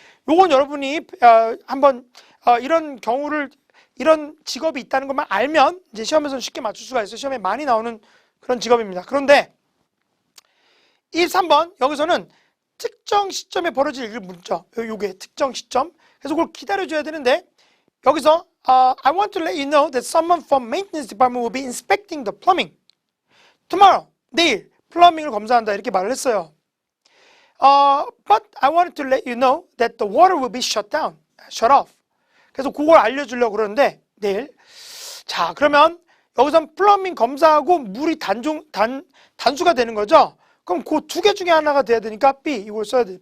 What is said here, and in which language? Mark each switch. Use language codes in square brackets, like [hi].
[ko] 요건 여러분이 한번 이런 경우를 이런 직업이 있다는 것만 알면 이제 시험에서는 쉽게 맞출 수가 있어요. 시험에 많이 나오는 그런 직업입니다. 그런데 23번 여기서는 특정 시점에 벌어질 일을 묻죠. 요게 특정 시점. 그래서 그걸 기다려줘야 되는데 여기서 [en] I want to let you know that someone from maintenance department will be inspecting the plumbing tomorrow. [ko] 내일 플러밍을 검사한다 이렇게 말을 했어요. [en] But I wanted to let you know that the water will be shut down, shut off. [ko] 그래서 그걸 알려주려고 그러는데 내일. 자 그러면 여기선 플러밍 검사하고 물이 단수가 되는 거죠. 그럼 그 두 개 중에 하나가 돼야 되니까 B 이걸 써야 돼.